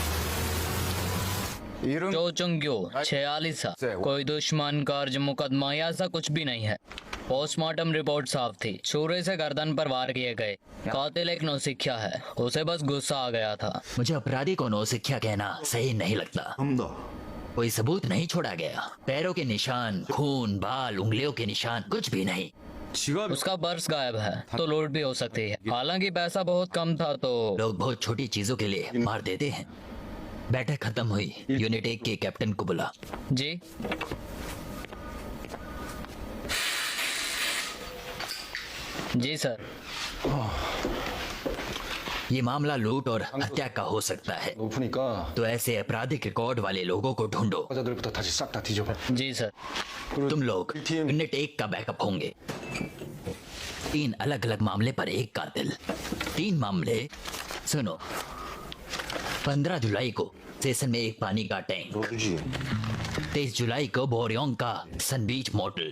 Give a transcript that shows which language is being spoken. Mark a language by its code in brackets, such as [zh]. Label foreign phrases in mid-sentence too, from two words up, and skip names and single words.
[hi] चोचुंग्यो 46 साल, कोई दुश्मन, कर्ज, मुकदमा या ऐसा कुछ भी नहीं है। पोस्टमार्टम रिपोर्ट साफ थी, छुरे से गर्दन पर वार किए गए। कातिल एक नौसिखिया है, उसे बस गुस्सा आ गया था। मुझे अपराधी को नौसिखिया कहना सही नहीं लगता। [ko] 좀 더. [hi] कोई सबूत नहीं छोड़ा गया। पैरों के निशान, खून, बाल, उंगलियों के निशान, कुछ भी नहीं। [ko] 지갑 [hi] उसका पर्स गायब है, तो लूट भी हो सकती है। हालांकि पैसा बहुत कम था तो लोग बहुत छोटी चीजों के लिए मार देते हैं। बैठक खत्म हुई। यूनिट 1 के कैप्टन को बुला। जी। जी सर। ये मामला लूट और हत्या का हो सकता है, [ko] 높으니까 [hi] तो ऐसे आपराधिक रिकॉर्ड वाले लोगों को ढूंढो। [ko] 여자들부터 다시 싹 다 뒤져봐. [hi] जी सर। तुम लोग यूनिट 1 का बैकअप होंगे। 3 अलग अलग मामले पर एक कातिल। 3 मामले। सुनो, 15 जुलाई को स्टेशन में एक पानी का टैंक, [ko] 너지. [hi] 23 जुलाई को बोरियोंग का सन बीच मोटल,